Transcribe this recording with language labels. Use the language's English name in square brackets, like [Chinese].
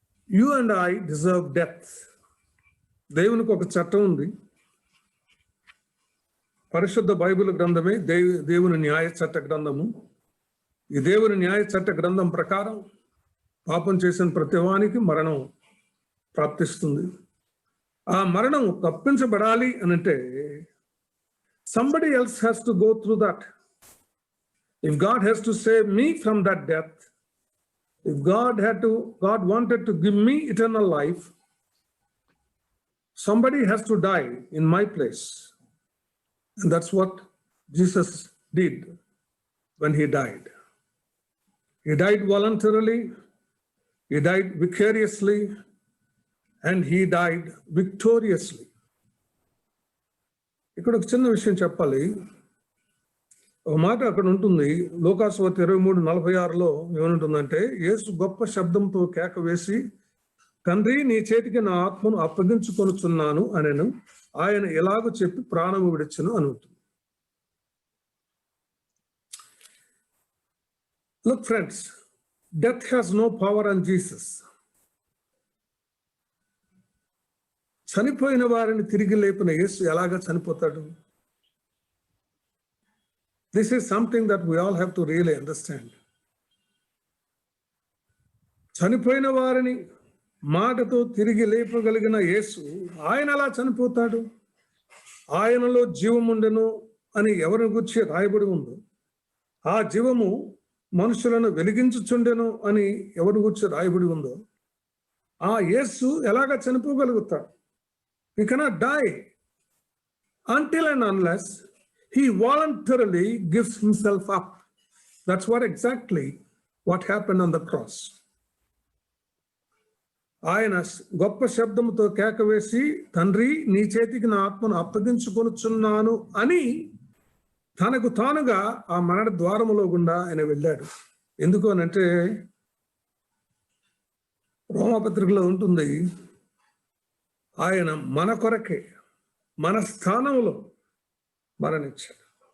[English] You and I deserve death. [Telugu] దేవునికి ఒక చట్టం ఉంది. పరిశుద్ధ బైబిల్ గ్రంథమే దేవుని న్యాయ చట్ట గ్రంథము. ఈ దేవుని న్యాయ చట్ట గ్రంథం ప్రకారం పాపం చేసిన ప్రతి వానికి మరణం ప్రాప్తిస్తుంది. ఆ మరణం తప్పించబడాలి అనంటే [English] somebody else has to go through that. If God has to save me from that death, if God wanted to give me eternal life, somebody has to die in my place. And that's what Jesus did when he died. He died voluntarily, he died vicariously, and he died victoriously. [Telugu] ఇక్కడ ఒక చిన్న విషయం చెప్పాలి. ఒక మాట అక్కడ ఉంటుంది, లూకాసువార్త 23:46లో ఏమంటుందంటే, యేసు గొప్ప శబ్దంతో కేక వేసి, తండ్రి నీ చేతికి నా ఆత్మను అప్పగించుకొనుచున్నాను అనెను. ఆయన ఎలాగో చెప్పి ప్రాణము విడిచెను అని ఉంటుంది. [English] Look friends, death has no power on Jesus. [Telugu] చనిపోయిన వారిని తిరిగి లేపిన యేసు ఎలాగ చనిపోతాడు? [English] This is something that we all have to really understand. [Telugu] చనిపోయిన వారిని మాటతో తిరిగి లేపగలిగిన యేసు ఆయన ఎలా చనిపోతాడు? ఆయనలో జీవముండెను అని ఎవరిని గురించి రాయబడి ఉందో, ఆ జీవము మనుషులను వెలిగించుచుండెను అని ఎవరి గురించి రాయబడి ఉందో, ఆ యేసు ఎలాగ చనిపోగలుగుతాడు? [English] He cannot die until and unless he voluntarily gives himself up. That's what happened on the cross. [Telugu] ఆయన గొప్ప శబ్దంతో కేక వేసి, తండ్రి నీ చేతికి నా ఆత్మను అప్పగించుకొనుచున్నాను అని తనకు తానుగా ఆ మరణ ద్వారములో గుండా ఆయన వెళ్ళాడు. ఎందుకు అనంటే, రోమాపత్రికలో ఉంటుంది, ఆయన మన కొరకే మన స్థానంలో మరణించాడు.